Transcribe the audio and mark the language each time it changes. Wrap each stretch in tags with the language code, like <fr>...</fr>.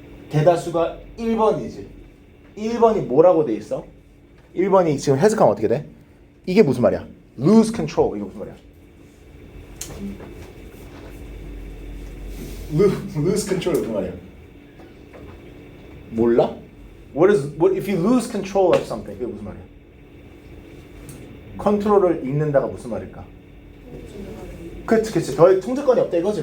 <ko>대다수가 1번이지. 1번이 뭐라고 돼 있어? 1번이 지금 해석하면 어떻게 돼? 이게 무슨 말이야? lose control. 이게 무슨 말이야? lose control 무슨 말이야? 몰라?</ko> <en>What if you lose control of something?</en> <ko>그게 무슨 말이야? 컨트롤을 잃는다가 무슨 말일까? 그치. 더 통제권이 없다 이거지.</ko>